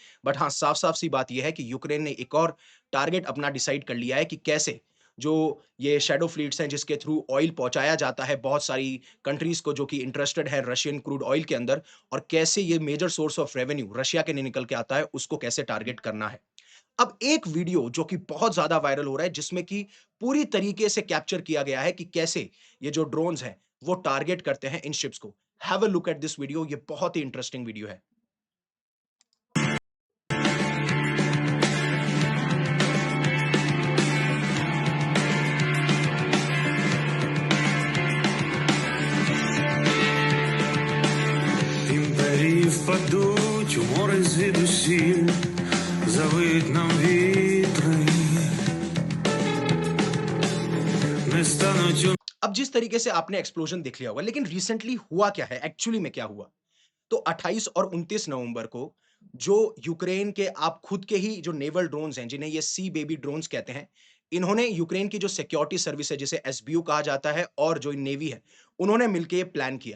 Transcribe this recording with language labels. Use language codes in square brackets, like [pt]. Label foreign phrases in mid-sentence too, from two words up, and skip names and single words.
[hi] बट हाँ, साफ-साफ सी बात ये है कि यूक्रेन ने एक और टारगेट अपना डिसाइड कर लिया है कि कैसे जो ये [en] shadow fleets [hi] हैं जिसके थ्रू ऑयल पहुँचाया जाता है बहुत सारी कंट्रीज़ को जो कि इंटरेस्टेड है [en] Russian crude oil [hi] के अंदर और कैसे ये [en] major source of revenue [hi] रशिया के लिए निकल के आता है, उसको कैसे टारगेट करना है। अब एक वीडियो जो कि बहुत ज़्यादा वायरल हो रहा है जिसमें कि पूरी तरीके से कैप्चर किया गया है कि कैसे ये जो ड्रोन्स हैं, वो टारगेट करते हैं इन शिप्स को। [en] have a look at this video, [hi] ये बहुत ही इंटरेस्टिंग वीडियो है। [uk] Імперії впадуть у море звідусіль, завиють нам вітри, не стануть у [hi] अब जिस तरीके से आपने एक्सप्लोजन देख लिया होगा, लेकिन रिसेंटली हुआ क्या है? एक्चुअली में क्या हुआ? तो 28 और 29 नवंबर को जो यूक्रेन के आप खुद के ही जो [en] naval drones [hi] हैं, जिन्हें ये सी बेबी ड्रोन्स कहते हैं, इन्होंने यूक्रेन की जो [en] security service [hi] है, जिसे एसबीयू कहा जाता है और जो नेवी है, उन्होंने मिलके ये प्लान किया।